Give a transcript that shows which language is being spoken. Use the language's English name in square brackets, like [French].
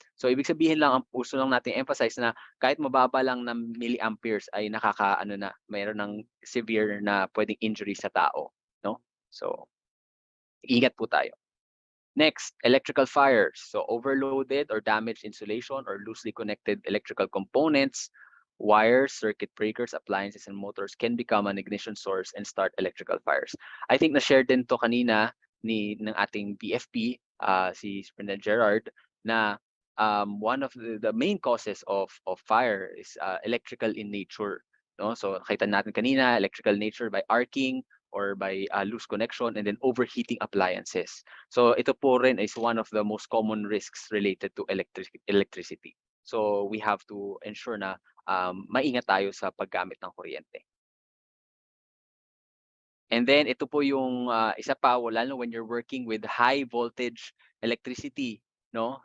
[Filipino] So ibig sabihin lang, ang gusto lang natin emphasize na kahit mababa lang ng milliamperes ay mayroon ng severe na pwedeng injury sa tao, no? So ingat po tayo. [English] Next, electrical fires. So overloaded or damaged insulation or loosely connected electrical components, wires, circuit breakers, appliances, and motors can become an ignition source and start electrical fires. I think [Filipino] na-share din to kanina ng ating BFP, [English] si Superintendent Gerard, na one of the main causes of fire is electrical in nature. No? [Filipino] So nakita natin kanina, [English] electrical nature by arcing or by loose connection, and then overheating appliances. [Filipino] So ito po rin [English] is one of the most common risks related to electricity. [Filipino] So we have to ensure na maingat tayo sa paggamit ng kuryente. [English] And then [Filipino] ito po yung isa pa, lalo [English] when you're working with high voltage electricity, no?